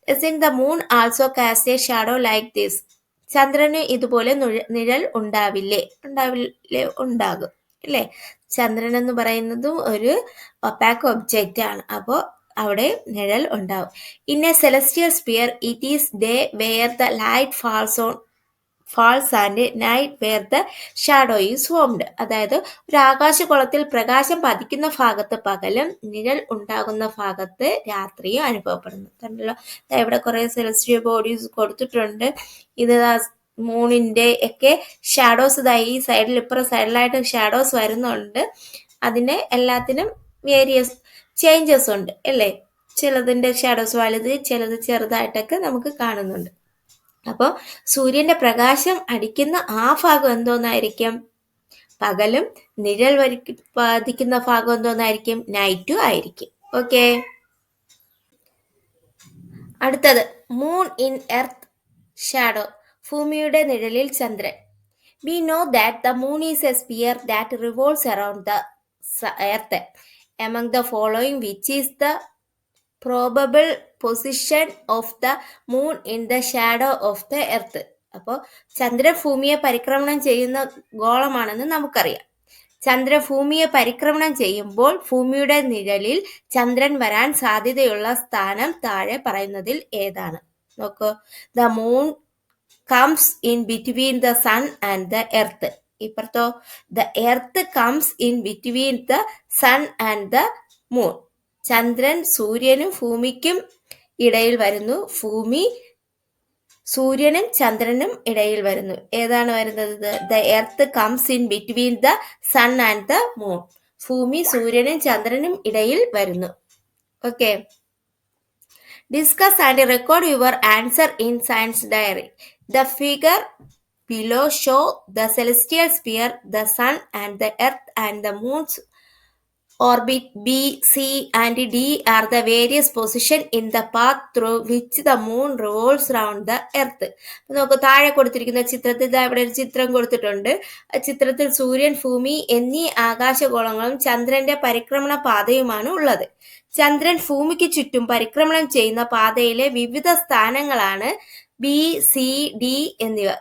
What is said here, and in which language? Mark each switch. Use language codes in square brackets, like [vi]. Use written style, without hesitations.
[en] In the moon also cast a shadow like this. [ml] ചന്ദ്രന് ഇതുപോലെ നിഴൽ ഉണ്ടാവില്ലേ? ഉണ്ടാകും അല്ലേ? ചന്ദ്രൻ എന്ന് പറയുന്നതും ഒരു ഒപ്പാക്ക് ഒബ്ജക്റ്റ് ആണ്. അപ്പോൾ അവിടെ നിഴൽ ഉണ്ടാവും. [en] In a celestial sphere it is day where the light falls on falls and night where the shadow is formed. [ml] അതായത് ഒരു ആകാശഗോളത്തിൽ പ്രകാശം പതിക്കുന്ന ഭാഗത്ത് പകലും നിഴൽ ഉണ്ടാകുന്ന ഭാഗത്ത് രാത്രിയും അനുഭവപ്പെടുന്നു. കണ്ടല്ലോ, ഇവിടെ കുറെ സെലസ്റ്റിയൽ ബോഡീസ് കൊടുത്തിട്ടുണ്ട്. ഇത് മൂണിന്റെ ഒക്കെ ഷാഡോസ് ഈ സൈഡിൽ ഇപ്പുറം സൈഡിലായിട്ട് ഷാഡോസ് വരുന്നുണ്ട്. അതിന് എല്ലാത്തിനും വേരിയസ് ചേഞ്ചസ് ഉണ്ട് അല്ലേ. ചിലതിൻ്റെ ഷാഡോസ് വലുത്, ചിലത് ചെറുതായിട്ടൊക്കെ നമുക്ക് കാണുന്നുണ്ട്. അപ്പോൾ സൂര്യന്റെ പ്രകാശം അടിക്കുന്ന ആ ഭാഗം എന്തോന്നായിരിക്കും? പകലും നിഴൽ പതിക്കുന്ന ഭാഗം എന്തോന്നായിരിക്കും? നൈറ്റും ആയിരിക്കും. ഓക്കെ, അടുത്തത് [en] Moon in earth shadow. [ml] ഭൂമിയുടെ നിഴലിൽ ചന്ദ്രൻ. [en] We know that the moon is a sphere that revolves around the earth. Among the following, which is the probable position of the moon in the shadow of the earth? [ml] അപ്പോൾ ചന്ദ്രൻ ഭൂമിയെ പരിക്രമണം ചെയ്യുന്ന ഗോളമാണെന്ന് നമുക്കറിയാം. ചന്ദ്രൻ ഭൂമിയെ പരിക്രമണം ചെയ്യുമ്പോൾ ഭൂമിയുടെ നിഴലിൽ ചന്ദ്രൻ വരാൻ സാധ്യതയുള്ള സ്ഥാനം താഴെ പറയുന്നതിൽ ഏതാണ്? [en] നോക്കൂ, the moon comes in between the sun and the earth. ഇപ്പുറത്തോ, the earth comes in between the sun and the moon. [ml] ചന്ദ്രൻ സൂര്യനും ഭൂമിക്കും ഇടയിൽ വരുന്നു, ഭൂമി സൂര്യനും ചന്ദ്രനും ഇടയിൽ വരുന്നു. ഏതാണ് വരുന്നത്? [en] the earth comes in between the sun and the moon. [ml] ഭൂമി സൂര്യനും ചന്ദ്രനും ഇടയിൽ വരുന്നു. Okay, [en] discuss and record your answer in science diary. The figure below show the celestial sphere, the sun and the earth and the moon's orbit. B, C and D are the various positions in the path through which the moon revolves around the earth. [ml] നമുക്ക് താഴെ കൊടുത്തിരിക്കുന്ന ചിത്രത്തിൽ ഇവിടെ ഒരു ചിത്രം കൊടുത്തിട്ടുണ്ട്. ചിത്രത്തിൽ സൂര്യൻ, ഭൂമി എന്നീ ആകാശഗോളങ്ങളും ചന്ദ്രന്റെ പരിക്രമണ പാതയുമാണ് ഉള്ളത്. ചന്ദ്രൻ ഭൂമിക്ക് ചുറ്റും പരിക്രമണം ചെയ്യുന്ന പാതയിലെ വിവിധ സ്ഥാനങ്ങളാണ് ബി, സി, ഡി എന്നിവ.